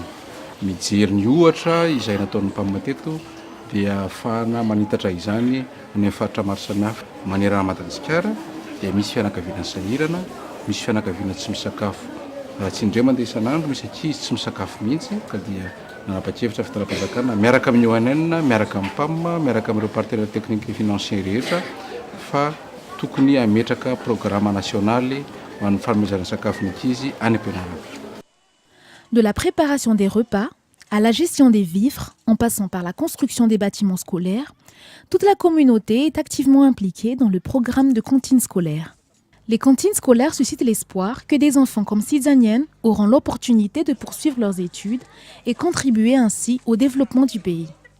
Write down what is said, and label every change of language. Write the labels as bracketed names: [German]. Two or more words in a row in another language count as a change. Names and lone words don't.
[Malagasy] Mijery ny ohatra izay nataon'ny mpamamateto dia ahafahana manitatra izany ny faritra maro samihafa manerana Madagasikara dia misy fianakaviana sahirana, misy fianakaviana tsy misakafo. Raha tsy indray mandeha isan'andro misy ankizy tsy misakafo mihitsy ka dia nanapa-kevitra fitaratam-panjakana miaraka amin'ny ONN, miaraka amin'ny PAM, miaraka amin'ireo [French] partenaires techniques et financiers [Malagasy] rehetra fa tokony hametraka programme nasionaly ho an'ny fanomezana sakafo ny ankizy any am-pianarana. [French] De la préparation des repas à la gestion des vivres, en passant par la construction des bâtiments scolaires, toute la communauté est activement impliquée dans le programme de cantines scolaires. Les cantines scolaires suscitent l'espoir que des enfants comme Sidzanian auront l'opportunité de poursuivre leurs études et contribuer ainsi au développement du pays.